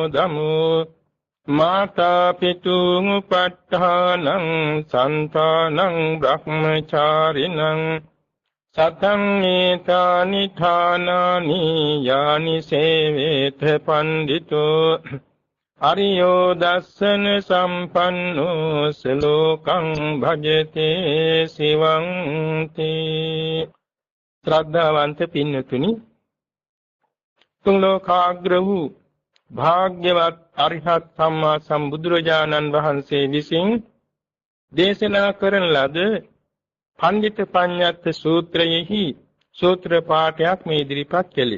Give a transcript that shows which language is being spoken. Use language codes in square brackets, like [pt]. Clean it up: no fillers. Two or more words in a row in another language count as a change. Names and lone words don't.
[pi] දමෝ මාතා පිතුං උපට්ඨානං සන්තානං බ්‍රහ්මචාරිණං සතං ඒතානි ථානානි යානි සේවේත පණ්ඩිතෝ අරියෝ දස්සන සම්පන්නෝ සලෝකං භජතේ සිවං තේ. [si] ශ්‍රද්ධාවන්ත පින්නතුනි, තුන් ලෝකාග්‍ර වූ භාග්‍යවත් අරිහත් සම්මා සම්බුදුරජාණන් වහන්සේ විසින් දේශනා කරන ලද පණ්ඩිත පඤ්ඤත්ත සූත්‍රයෙහි සූත්‍ර පාඨයක් මේ ඉදිරිපත් කෙළේ.